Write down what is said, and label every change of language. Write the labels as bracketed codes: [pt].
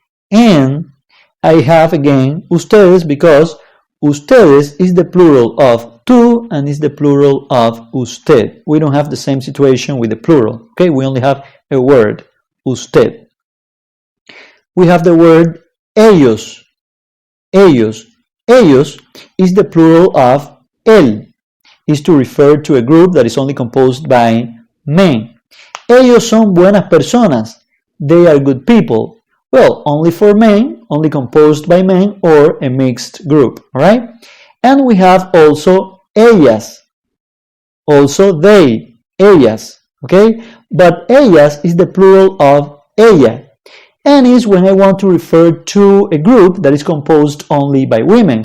[en] And I have again ustedes because ustedes is the plural of tú, and is the plural of usted. We don't have the same situation with the plural. Okay, we only have a word, usted. We have the word ellos. Ellos. Ellos is the plural of él. Is to refer to a group that is only composed by men. [es] Ellos son buenas personas. [en] They are good people. Well, only for men, only composed by men or a mixed group, alright? And we have also ellas. Also they, ellas, okay? But ellas is the plural of ella. And is when I want to refer to a group that is composed only by women.